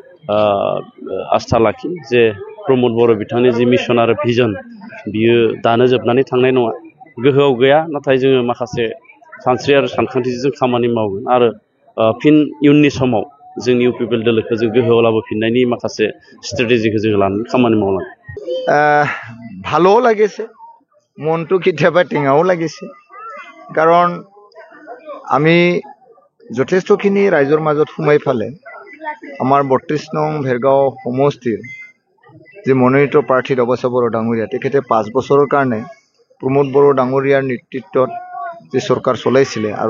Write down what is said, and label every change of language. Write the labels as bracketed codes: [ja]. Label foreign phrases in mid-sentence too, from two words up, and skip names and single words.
[brx] आस्था लाखि जे प्रमद बर' बिथांनि जि मिशन आरो भिजन बियो दानो जोबनानै थांनाय नङा गोहोआव गैया नाथाय जोङो माखासे सानस्रि आरो सानखान्थिजों खामानि मावगोन आरो फिन इयुननि समाव जोंनि इउपिपिएल दोलोखौ जों गोहोआव लाबोफिननायनि माखासे स्ट्रेटेजिखौ जों लानानै खामानि मावलांगोन [as] ভালো লাগিছে মনটো কেতিয়াবা টেঙাও লাগিছে কাৰণ আমি যথেষ্টখিনি ৰাইজৰ মাজত সোমাই ফালে আমাৰ 32 নং ভেৰগাঁও সমষ্টিৰ যে মনোনীত প্ৰাৰ্থী অৱস্থা বড়ো ডাঙৰীয়া তেখেতে 5 বছৰৰ কাৰণে প্ৰমোদ বড়ো ডাঙৰীয়াৰ নেতৃত্বত যে চৰকাৰ চলাইছিলে আৰু